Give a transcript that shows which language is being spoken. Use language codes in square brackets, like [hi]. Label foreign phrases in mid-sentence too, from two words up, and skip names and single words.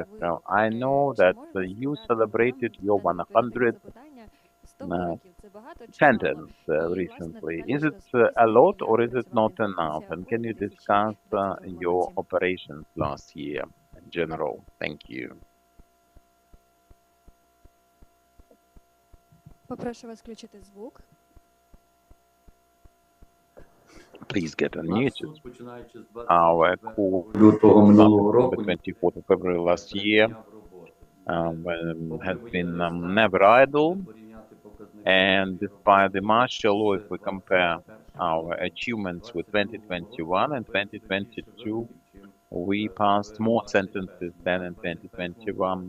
[en] I know that you celebrated your 100th sentence recently. Is it a lot or is it not enough? And can you discuss your operations last year in general? Thank you. [uk] Попрошу вас включити звук. [en] Please get unmuted. Our court [uk] Лютого минулого [en] on the [uk] року [en] 24th of February last year has been never idle, and despite the martial law, if we compare our achievements with 2021 and 2022, we passed more sentences than in 2021.